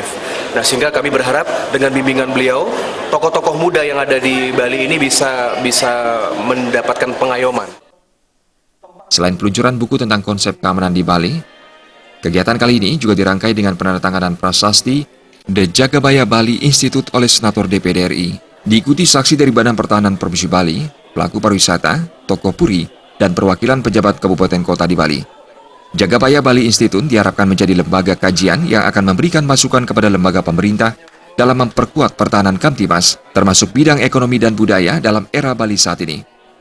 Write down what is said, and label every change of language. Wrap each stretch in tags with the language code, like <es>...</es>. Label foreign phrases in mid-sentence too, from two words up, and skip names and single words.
<id>Nah, sehingga kami berharap dengan bimbingan beliau, tokoh-tokoh muda yang ada di Bali ini bisa mendapatkan pengayoman. Selain peluncuran buku tentang konsep keamanan di Bali, kegiatan kali ini juga dirangkai dengan penandatanganan prasasti The Jagabaya Bali Institute oleh Senator DPD RI. Diikuti saksi dari Badan Pertahanan Provinsi Bali, pelaku pariwisata, tokoh puri, dan perwakilan pejabat kabupaten kota di Bali. Jagabaya Bali Institute diharapkan menjadi lembaga kajian yang akan memberikan masukan kepada lembaga pemerintah dalam memperkuat pertahanan Kamtibmas, termasuk bidang ekonomi dan budaya dalam era Bali saat ini.</id>